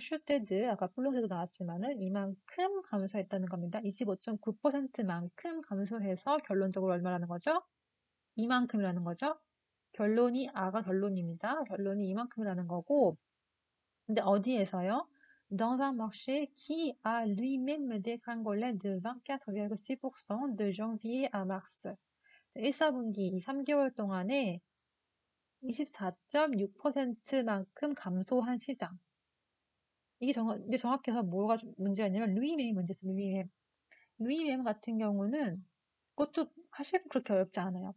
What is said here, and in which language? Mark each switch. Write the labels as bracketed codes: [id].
[ko] 슈테드, 아까 플롱스도 나왔지만은 이만큼 감소했다는 겁니다. 25.9%만큼 감소해서 결론적으로 얼마라는 거죠? 이만큼이라는 거죠. 결론이 아가 결론입니다. 결론이 이만큼이라는 거고 근데 어디에서요? [fr] Dans un marché qui a lui-même dégringolé de 24,6% de janvier à mars. [ko] 1사분기 이 3개월 동안에 24.6%만큼 감소한 시장. 이게 근데 정확해서 뭐가 문제가 있냐면 루이mem이 문제죠. 루이mem 같은 경우는 그것도 사실 그렇게 어렵지 않아요.